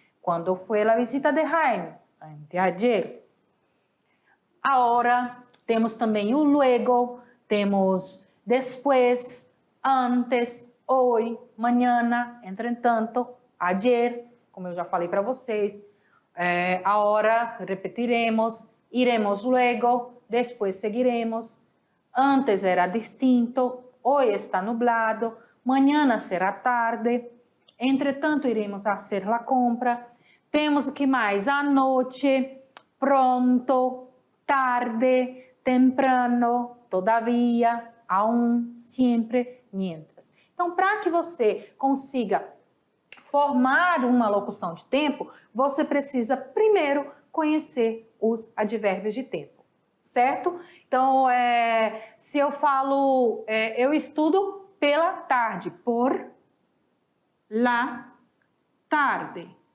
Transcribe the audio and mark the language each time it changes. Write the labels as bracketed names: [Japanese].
[Portuguese] Quando foi a visita de Jaime? Anteayer. Ahora, temos também o luego, temos después, antes, hoy, mañana, entretanto, ayer, como eu já falei para vocês. [Spanish] Ahora repetiremos, iremos luego, después seguiremos. Antes era distinto, hoy está nublado, mañana será tarde. [Portuguese] Entretanto, iremos fazer a compra. Temos o que mais? [Spanish] Anoche, pronto, tarde, temprano, todavía, aún, siempre, mientras. [Portuguese] Então, para que você consiga formar uma locução de tempo, você precisa primeiro conhecer os advérbios de tempo, certo? Então, se eu falo, eu estudo pela tarde, [Spanish] por la tarde.